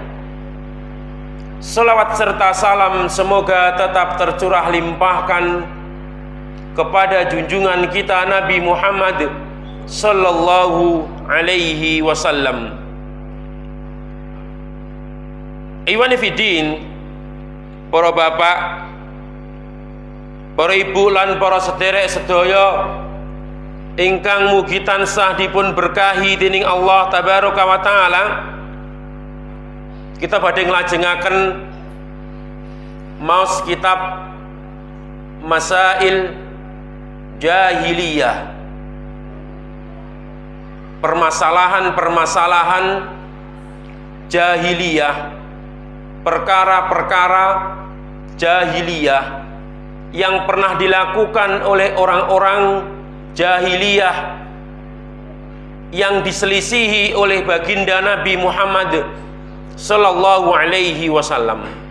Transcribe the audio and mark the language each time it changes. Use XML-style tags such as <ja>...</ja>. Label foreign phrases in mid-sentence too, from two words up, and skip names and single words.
<id>Salawat serta salam semoga tetap tercurah limpahkan kepada junjungan kita Nabi Muhammad</id> <ar>صلى الله عليه وسلم. إخواني في الدين,</ar> <jv>para bapak, para ibu lan para sederek sedaya ingkang mugi tansah dipun berkahi dening Allah</jv> <ar>تبارك وتعالى,</ar> <jv>kita badhe nglajengaken maos kitab Masail Jahiliyah,</jv> <id>permasalahan-permasalahan jahiliyah, perkara-perkara jahiliyah yang pernah dilakukan oleh orang-orang jahiliyah yang diselisihi oleh baginda Nabi Muhammad</id> <ar>صلى الله عليه وسلم.</ar>